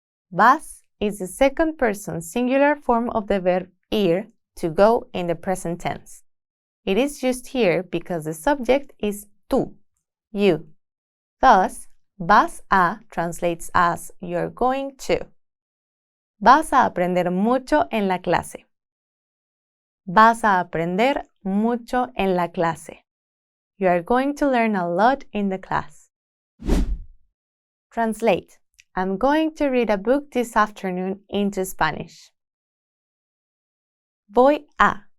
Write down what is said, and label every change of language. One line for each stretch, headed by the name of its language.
English: Vas is the second person singular form of the verb ir, to go, in the present tense. It is used here because the subject is tú, you. Thus, vas a translates as you're going to.
Spanish: Vas a aprender mucho en la clase. Vas a aprender mucho en la clase.
English: You are going to learn a lot in the class. Translate. I'm going to read a book this afternoon into Spanish.
Spanish: Voy a.